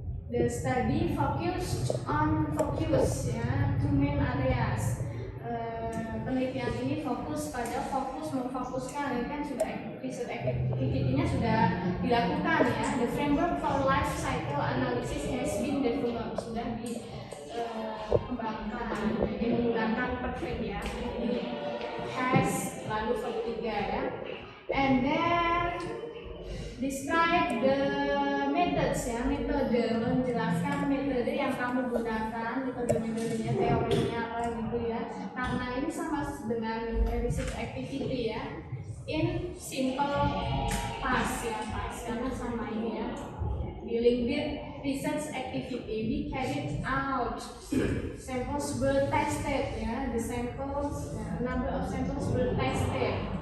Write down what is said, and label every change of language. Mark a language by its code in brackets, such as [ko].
[en] The study focused on ya, two main areas. [id] Penelitian ini memfokuskan ini kan sudah research activity-nya sudah dilakukan ya. [en] The framework for life cycle analysis has been developed, [id] sudah dikembangkan. Jadi menggunakan perfect ya. Has lalu verb 3 ya. [en] And then describe the methods [id] ya, metode, menjelaskan metode yang kamu gunakan, metodenya, teorinya apa gitu ya. Karena ini sama dengan research activity ya. [en] In simple past [id] ya, past karena sama ini ya. [en] Dealing with research activity, we carried out samples were tested ya, the samples, number of samples were tested.